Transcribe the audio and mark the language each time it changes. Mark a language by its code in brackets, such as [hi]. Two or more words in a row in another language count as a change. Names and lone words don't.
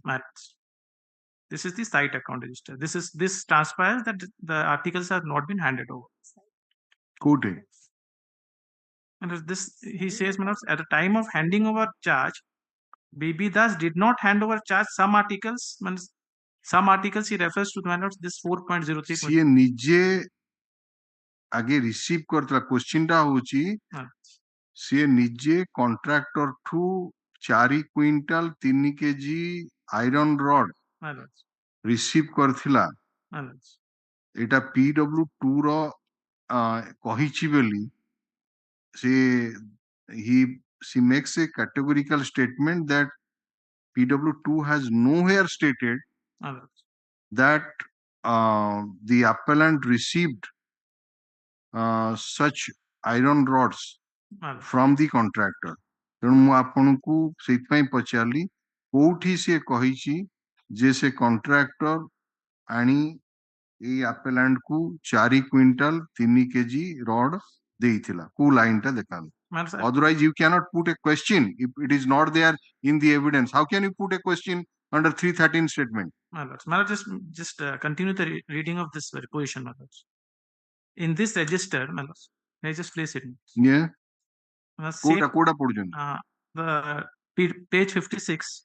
[en] This is the site account register. This transpires that the articles have not been handed over. Good. And this, he says, at the time of handing over charge, BB Das did not hand over charge some articles. Some articles he refers to this 4.03. [or] ସିଏ ନିଜେ ଆଗେ ରିସିଭ କରିଥିଲା କ୍ୱେଶ୍ଚିନ୍ ଟା ହଉଛି ସିଏ ନିଜେ କଣ୍ଟ୍ରାକ୍ଟର ଠୁ 4 କ୍ୱିଣ୍ଟାଲ 3 କେଜି [en] iron rod [or] ରିସିଭ କରିଥିଲା ଏଇଟା PW2 ର କହିଛି ବୋଲି [en] she makes a categorical statement that PW2 has nowhere stated that the appellant received such iron rods from the contractor. [or] ତେଣୁ ମୁଁ ଆପଣଙ୍କୁ ସେଇଥିପାଇଁ ପଚାରିଲି କୋଉଠି ସିଏ କହିଛି ଯେ ସେ କଣ୍ଟ୍ରାକ୍ଟର ଆଣି ଏଇ appellant କୁ 4 କ୍ୱିଣ୍ଟାଲ 3 କେଜି ରଡ୍ ଦେଇଥିଲା କୋଉ ଲାଇନ୍ ଟା ଦେଖାନ୍ତୁ. [en] Otherwise you cannot put a question if it is not there in the evidence. How can you put a question under 313 statement? My lord, just continue the reading of this position, my lord. In this register, my lord, may I just place it? Yeah. Koda the page 56.